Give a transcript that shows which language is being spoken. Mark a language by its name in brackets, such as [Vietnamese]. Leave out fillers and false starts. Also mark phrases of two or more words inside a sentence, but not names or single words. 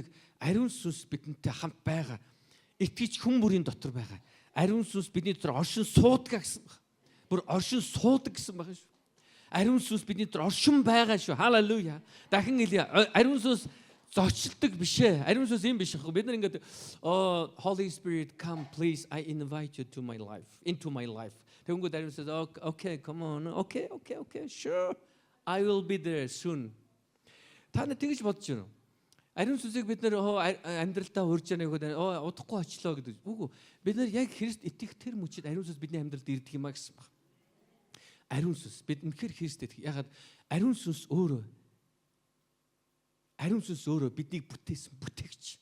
[Mongolian] Ариун сүнс бидэнтэй хамт байгаа. Итгэж хүн бүрийн дотор байгаа. Ариун сүнс бидний дотор оршин суудаг гэсэн байна. Бүр оршин суудаг гэсэн байна шүү. Ариун сүнс бидний дотор оршин байгаа шүү. Халелуя. Дахин хэлье. Ариун сүнс зочилдог биш ээ. Ариун сүнс юм биш хөө. Бид нар ингээд [English] Holy Spirit come please I invite you to my life into my life. [Mongolian] Тэнгүүд ариун сүнс [English] okay come on okay sure I will be there soon. [Mongolian] Та нар тэгж бодож байна уу? Ариун сүнсийг бид нар амьдралдаа урьж яана гэхэд удахгүй очлоо гэдэг. Үгүй бид нар яг Христ итгэх тэр мөчид ариун сүнс бидний амьдралд ирдэг юм а гэсэн баг. Ариун сүнс бид үнэхээр Христ итгэх. Ягаад ариун сүнс өөрөө биднийг бүтээсэн бүтээгч.